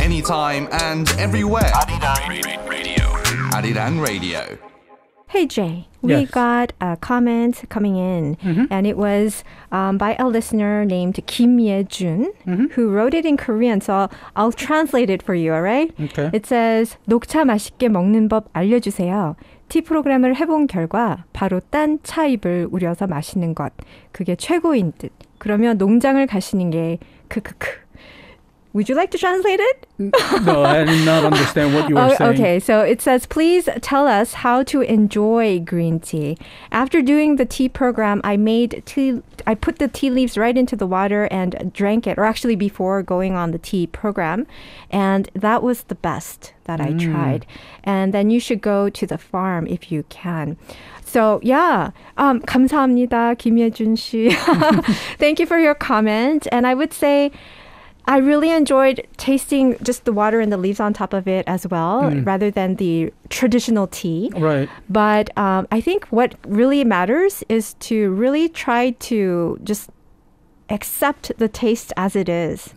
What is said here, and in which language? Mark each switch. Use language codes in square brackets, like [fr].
[en] Anytime and everywhere. Arirang Radio. Arirang Radio. Hey Jay, we Yes. got a comment coming in, and it was by a listener named Kim Ye-jun, who wrote it in Korean, so I'll translate it for you, all right? Okay. It says, [ko] 녹차 맛있게 먹는 법 알려주세요. 티 프로그램을 해본 결과 바로 딴 차잎을 우려서 마시는 것, 그게 최고인 듯. 그러면 농장을 가시는 게 크크크. [en] Would you like to translate it? No, I did not understand what you were saying. Okay, so it says, please tell us how to enjoy green tea. After doing the tea program, I put the tea leaves right into the water and drank it, or actually before going on the tea program. And that was the best that I tried. And then you should go to the farm if you can. So yeah, [ko] 감사합니다, [en] 김예준 씨. Thank you for your comment. And I would say, I really enjoyed tasting just the water and the leaves on top of it as well, rather than the traditional tea. Right. But I think what really matters is to really try to just accept the taste as it is.